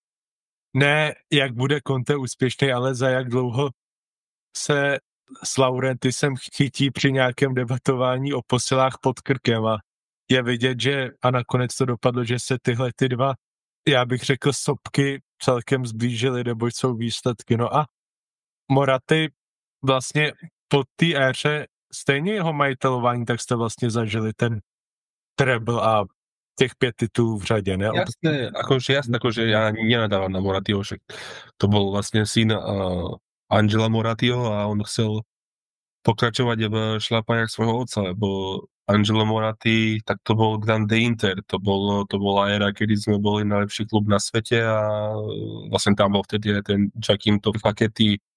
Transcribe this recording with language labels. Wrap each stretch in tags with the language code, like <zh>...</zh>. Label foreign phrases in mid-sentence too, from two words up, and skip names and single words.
<cs>Ne, jak bude Conte úspěšný, ale za jak dlouho se s Laurentisem chytí při nějakém debatování o posilách pod krkem a je vidět, že a nakonec to dopadlo, že se tyhle ty dva, já bych řekl, sopky celkem zblížily, nebo jsou výsledky. No a Moratti vlastně po té éře stejně jeho majitelování, tak jste vlastně zažili ten treble a těch 5 titulů v řadě, ne?</cs> <sk>Jasné, akože ja nenadávam na Morattiho, však to bol vlastne syn Angela Morattiho a on chcel pokračovať v šľapaniach svojho otca, lebo Angelo Moratti, tak to bol Grande Inter, to bola éra, kedy sme boli najlepší klub na svete a vlastne tam bol vtedy aj ten Giacinto Facchetti,</sk>